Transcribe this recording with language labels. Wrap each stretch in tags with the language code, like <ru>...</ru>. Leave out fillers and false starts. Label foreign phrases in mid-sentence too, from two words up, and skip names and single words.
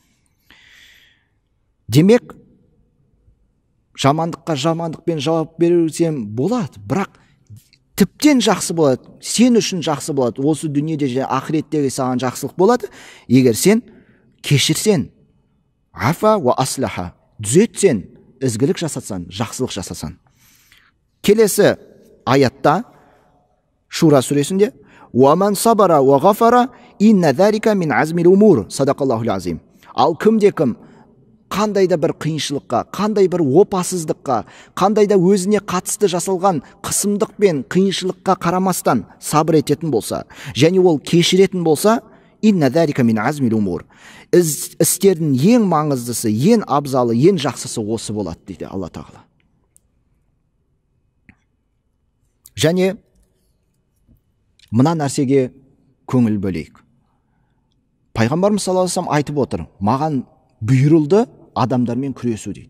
<kk>Демек, жамандыққа жамандықпен жауап берсем болады, бірақ тіптен жақсы болады, сен үшін жақсы болады, осы дүниеде және ақыреттегі саған жақсылық болады, егер сен кешірсен,</kk> <ar>عفا وأصلح,</ar> <kk>түзетсен, ізгілік жасатсан, жақсылық жасасан. Келесі аятта Шура сүресінде</kk> <ar>ولمن صبر وغفر إن ذلك من عزم الأمور. صدق الله العظيم.</ar> <kk>Ал кімде-кім қандай да бір қиыншылыққа, қандай бір опасыздыққа, қандай да өзіне қатысты жасалған қысымдық пен қиыншылыққа қарамастан сабыр ететін болса, және ол кешіретін болса,</kk> <ar>إن ذلك من عزم الأمور.</ar> <kk>Істердің ең маңыздысы, ең абзалы, ең жақсысы осы болады дейді Алла тағала. Және мына нәрсеге көңіл бөлейік. Пайғамбарымыз</kk> <ar>صلى الله عليه وسلم</ar> <kk>айтып отыр, маған бұйырылды адамдармен күресу дейді.</kk>